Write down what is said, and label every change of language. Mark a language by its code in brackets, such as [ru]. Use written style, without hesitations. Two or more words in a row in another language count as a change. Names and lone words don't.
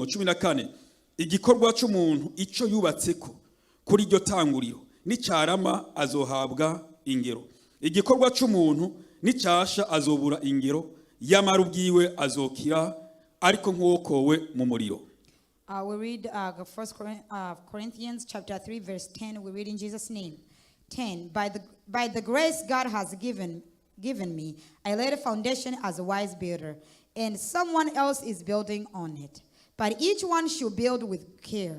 [rn] 14 igikorwa c'umuntu ico yubatseko kuri iryo tanguriro nicarama azohabwa ingero, igikorwa c'umuntu nicasha azobura ingero, yamara ubwiwe azokira ariko nk'uwokowe mu muriro. [en] We read 1 Corinthians chapter 3 verse 10. We read in Jesus' name. 10. By the grace God has given me, I laid a foundation as a wise builder, and someone else is building on it. But each one should build with care.